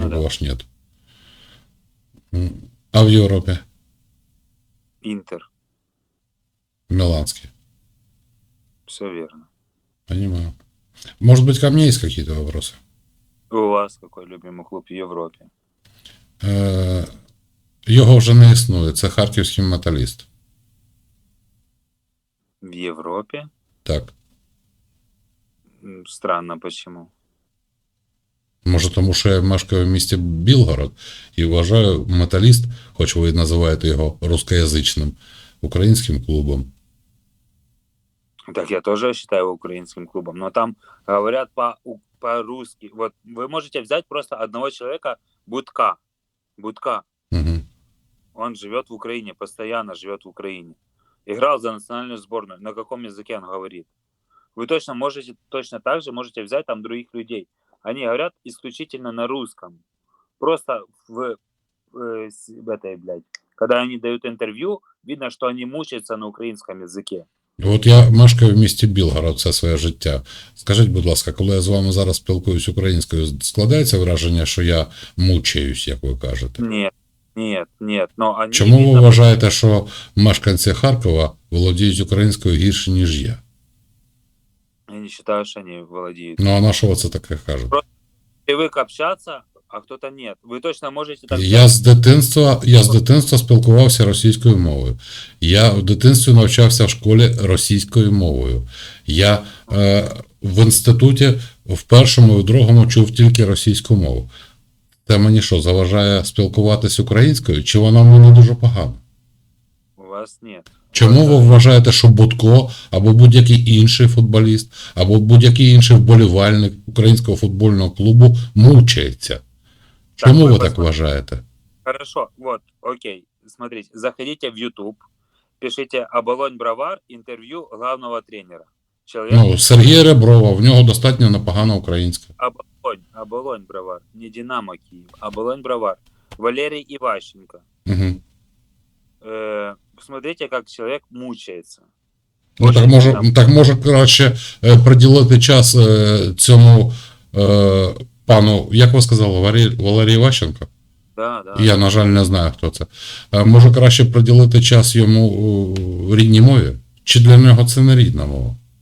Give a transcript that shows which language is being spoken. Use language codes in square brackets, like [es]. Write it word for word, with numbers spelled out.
[ru] другого аж нет. М. А в Европе? Интер. Миланский. Все верно. Понимаю. Может быть, ко мне есть какие-то вопросы? У вас какой любимый клуб в Европе? [uk] Е, Його вже не існує. Це харківський металіст. [ru] В Европе? [uk] Так. [ru] М, Странно, почему? [uk] Може, тому що я мешкаю в місті Білгород і вважаю металіст, хоч ви і називаєте його рускоязичним, українським клубом. [ru] Так я тоже считаю его украинским клубом, но там говорят по, по-русски. Вот вы можете взять просто одного человека, Будка. Будка. Угу. Он живет в Украине, постоянно живет в Украине. Играл за национальную сборную. На каком языке он говорит? Вы точно можете, точно так же можете взять там других людей. Они говорят исключительно на русском. Просто в, в, в этой, блядь, когда они дают интервью, видно, что они мучаются на украинском языке. [uk] От я мешкаю в місті Білгород все своє життя. Скажіть, будь ласка, коли я з вами зараз спілкуюсь українською, складається враження, що я мучаюсь, як ви кажете? Ні, ні, ні. Но [ru] они... [uk] Чому ви вважаєте, що мешканці Харкова володіють українською гірше, ніж я? Я не вважаю, що вони володіють. Ну, а на що ви це таке кажете? Просто привик общатися, а хто-то ні. Ви точно можете так... Я з дитинства, я з дитинства спілкувався російською мовою. Я в дитинстві навчався в школі російською мовою. Я е, в інституті в першому і в другому чув тільки російську мову. Це мені що, заважає спілкуватись українською? Чи вона мені дуже погана? У вас ні. Чому ви вважаєте, що Будко або будь-який інший футболіст, або будь-який інший вболівальник українського футбольного клубу мучається? Так, чому [ru] вы так посмотрите. [uk] Вважаєте? [ru] Хорошо, вот, окей, смотрите, заходите в YouTube, пишите «Оболонь-Бровар. Интервью главного тренера». Человек... [uk] Ну, Сергія Реброва, в нього достатньо непогано українська. «Оболонь», «Оболонь-Бровар», не «Динамо Київ», «Оболонь-Бровар», Валерій Іващенко. Угу. [ru] Э, смотрите, как человек мучается. [uk] Ну, так може, там... так може краще приділити час э, цьому... Э, пану, як ви сказали, Валерій, Валерій Іващенко? [ru] Да, да. [uk] Я, на жаль, не знаю, хто це. Може краще приділити час йому в рідній мові? Чи для нього це не рідна мова?